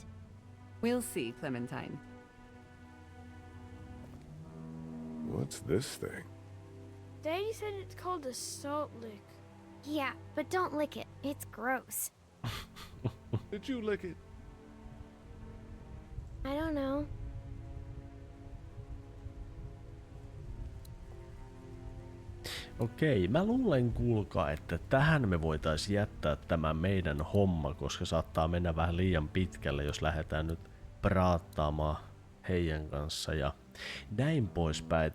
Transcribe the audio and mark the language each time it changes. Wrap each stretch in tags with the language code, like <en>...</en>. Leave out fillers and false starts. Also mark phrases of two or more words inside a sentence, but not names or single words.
<en>We'll see, Clementine. What What's this thing? Daddy said it's called a salt lick. Yeah, but don't lick it. It's gross. Did you lick it? I don't know.</en> <fi>Okei, mä luulen kuulkaa, että tähän me voitaisiin jättää tämä meidän homma, koska saattaa mennä vähän liian pitkälle, jos lähdetään nyt praattaamaan heidän kanssa ja näin poispäin.</fi>